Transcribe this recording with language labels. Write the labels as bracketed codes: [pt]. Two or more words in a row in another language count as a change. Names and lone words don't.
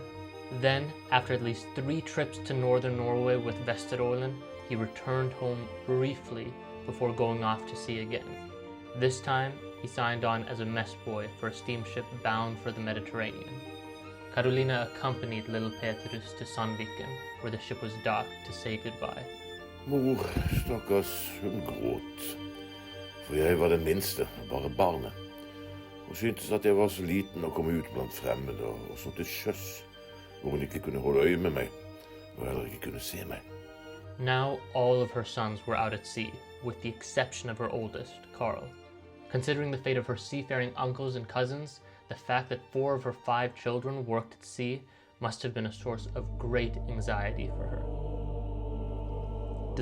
[en] Then, after at least 3 trips to northern Norway with Vesterålen, he returned home briefly before going off to sea again. This time, he signed on as a mess boy for a steamship bound for the Mediterranean. Carolina accompanied little Petrus to Sandviken, where the ship was docked, to say goodbye. [no] Mor, stakkars, hun gråt. For jeg var den minste, bare barnet. Hun syntes at jeg var så liten å komme ut blant fremmede, og så til sjøs, hvor hun ikke kunne holde øye med meg, og heller ikke kunne se meg. [en] Now all of her sons were out at sea, with the exception of her oldest, Carl. Considering the fate of her seafaring uncles and cousins, the fact that 4 of her 5 children worked at sea must have been a source of great anxiety for her.